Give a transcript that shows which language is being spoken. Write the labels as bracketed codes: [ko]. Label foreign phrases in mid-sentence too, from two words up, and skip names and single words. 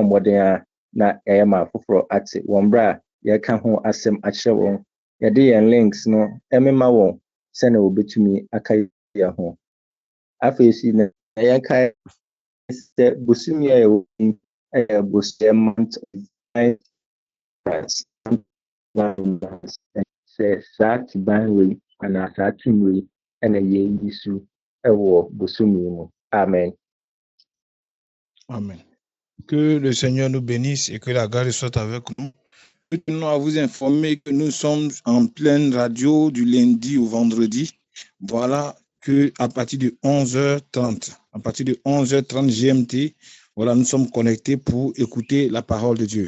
[ak] mmɔden a na ɛyɛ ma afoforɔ ate wɔn bere a yɛka ho asɛm akyerɛ wɔn yɛde yɛn links no ɛmema wɔn sɛnea wɔbɛtumi aka yɛn ho afei si na yɛka sɛ bosomi a yɛwɔ mu ɛyɛ bosomi [en] month of Christ [ak] sɛ saa tiban wei anaa saa tim wei ɛna yɛyi so ɛwɔ bosomi mu. Amen. Amen. [fr] Que le Seigneur nous bénisse et que la grâce soit avec nous. Nous tenons à vous informer que nous sommes en pleine radio du lundi au vendredi. Voilà que à partir de 11h30, à partir de 11h30 GMT, voilà, nous sommes connectés pour écouter la parole de Dieu.